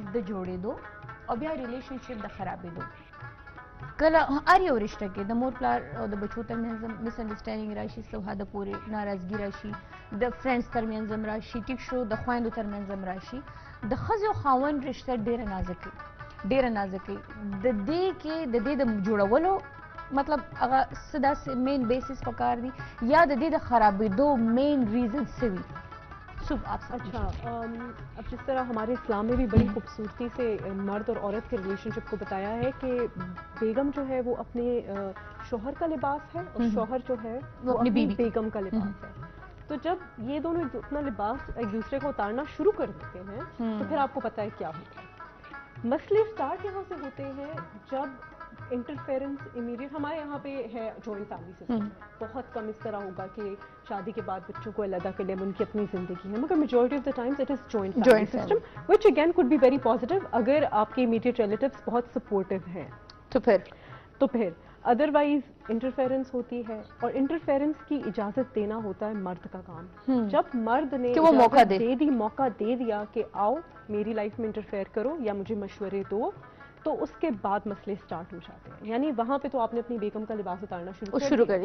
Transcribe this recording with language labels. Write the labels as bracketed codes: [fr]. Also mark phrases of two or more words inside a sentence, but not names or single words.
[ps] د جوړېدو او بیا ریلیشنشپ د خرابېدو کله هر یو رشته کې د مور پلار او د بچو ترمنځ [en] mis understanding [ps] راشي څه حده پورې ناراضګي راشي د فرینډز ترمنځ هم راشي ټیک شو د خویندو ترمنځ هم راشي د ښځې او خاوند رشته ډېره نازکه د دې د جوړولو مطلب هغه څه داسې [en] main basis [ps] پکار دي یا د دې د خرابېدو [en] main reason [ps] څه وي [ur] اچھا اب جس طرح ہمارے اسلام میں بھی بڑی خوبصورتی سے مرد اور عورت کے ریلیشن شپ کو بتایا ہے کہ بیگم جو ہے وہ اپنے شوہر کا لباس ہے اور شوہر جو ہے وہ اپنی بیگم کا لباس ہے تو جب یہ دونوں اپنا لباس ایک دوسرے کو اتارنا شروع کر دیتے ہیں تو پھر آپ کو پتہ ہے کیا ہوتا ہے مسئلے اسٹارٹ یہاں سے ہوتے ہیں جب [en] interference immediate [ur] ہمارے یہاں پہ ہے [en] joint family system [ur] بہت کم اس طرح ہوگا کہ شادی کے بعد بچوں کو علیحدہ کر لیں ان کی اپنی زندگی ہے مگر [en] majority of the times it is joint family system which again could be very positive [ur] اگر آپ کے [en] immediate relatives [ur] بہت سپورٹیو ہیں تو پھر [en] otherwise interference [ur] ہوتی ہے، اور انٹرفیرنس کی اجازت دینا ہوتا ہے مرد کا کام۔ جب مرد نے کہ وہ موقع موقع دے دیا کہ آؤ میری لائف میں انٹرفیئر کرو یا مجھے مشورے دو، تو اس کے بعد مسئلے اسٹارٹ ہو جاتے ہیں. یعنی وہاں پہ تو آپ نے اپنی بیگم کا لباس اتارنا شروع کر